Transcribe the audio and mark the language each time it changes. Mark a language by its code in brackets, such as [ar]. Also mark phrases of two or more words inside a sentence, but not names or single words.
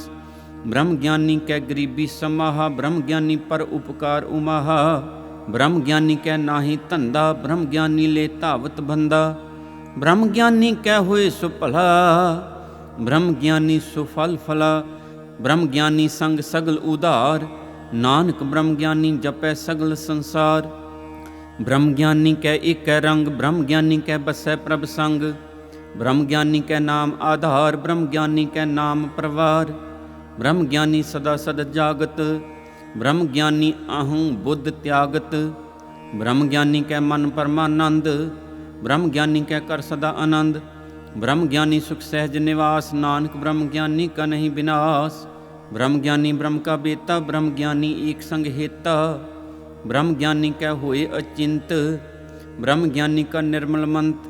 [pa] ਬ੍ਰਹਮ ਗਿਆਨੀ ਕੈ ਗਰੀਬੀ ਸਮਾਹਾ, ਬ੍ਰਹਮ ਗਿਆਨੀ ਪਰ ਉਪਕਾਰ ਉਮਾਹਾ। ਬ੍ਰਹਮ ਗਿਆਨੀ ਕੈ ਨਾਹੀ ਧੰਧਾ, ਬ੍ਰਹਮ ਗਿਆਨੀ ਲੇ ਧਾਵਤ ਬੰਦਾ। ਬ੍ਰਹਮ ਗਿਆਨੀ ਕੈ ਹੋਏ ਸੁਭਲਾ, ਬ੍ਰਹਮ ਗਿਆਨੀ ਸੁਫਲ ਫਲਾ। ਬ੍ਰਹਮ ਗਿਆਨੀ ਸੰਗ ਸਗਲ ਉਧਾਰ, ਨਾਨਕ ਬ੍ਰਹਮ ਗਿਆਨੀ ਜਪੈ ਸਗਲ ਸੰਸਾਰ। ਬ੍ਰਹਮ ਗਿਆਨੀ ਕੈ ਏਕ ਰੰਗ, ਬ੍ਰਹਮ ਗਿਆਨੀ ਕੈ ਬਸੈ ਪ੍ਰਭ ਸੰਗ। ਬ੍ਰਹਮ ਗਿਆਨੀ ਕੈ ਨਾਮ ਆਧਾਰ, ਬ੍ਰਹਮ ਗਿਆਨੀ ਕੈ ਨਾਮ ਪ੍ਰਵਾਰ। ਬ੍ਰਹਮ ਗਿਆਨੀ ਸਦਾ ਸਦ ਜਾਗਤ, ਬ੍ਰਹਮ ਗਿਆਨੀ ਅਹੰ ਬੁੱਧ ਤਿਆਗਤ। ਬ੍ਰਹਮ ਗਿਆਨੀ ਕੈ ਮਨ ਪਰਮਾਨੰਦ, ਬ੍ਰਹਮ ਗਿਆਨੀ ਕੈ ਕਰ ਸਦਾ ਆਨੰਦ। ਬ੍ਰਹਮ ਗਿਆਨੀ ਸੁਖ ਸਹਿਜ ਨਿਵਾਸ, ਨਾਨਕ ਬ੍ਰਹਮ ਗਿਆਨੀ ਕਾ ਨਹੀਂ ਵਿਨਾਸ਼। ਬ੍ਰਹਮ ਗਿਆਨੀ ਬ੍ਰਹਮ ਕਾ ਬੇਤਾ, ਬ੍ਰਹਮ ਗਿਆਨੀ ਏਕ ਸੰਗ ਹੇਤਾ। ਬ੍ਰਹਮ ਗਿਆਨੀ ਕੈ ਹੋਏ ਅਚਿੰਤ, ਬ੍ਰਹਮ ਗਿਆਨੀ ਕਾ ਨਿਰਮਲ ਮੰਤ।